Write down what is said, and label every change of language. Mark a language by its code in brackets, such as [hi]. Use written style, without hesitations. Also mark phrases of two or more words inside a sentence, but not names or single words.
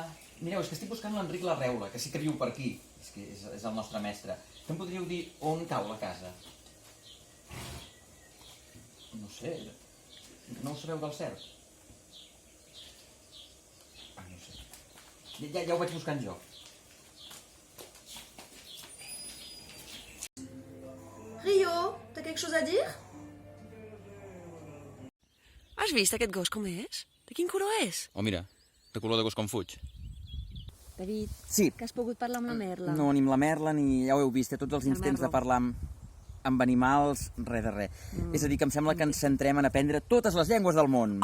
[ca] Mireu, és que estic buscant l'Enric Larreula, que sí que viu per aquí. És que és el nostre mestre. Que em podríeu dir on cau la casa? No sé, no ho sabeu del cert? No sé. Ja ho vaig buscant jo. [fr] Rio, t'as quelque chose à dire? [ca] Has vist aquest gos com és? De quin color és? Oh, mira, de color de gos com fuig. David, sí. Que has pogut parlar amb la Merla? No, ni amb la Merla, ni ja ho heu vist, tots els intents de parlar amb animals, res de res. És a dir, que em sembla que ens centrem en aprendre totes les llengües del món.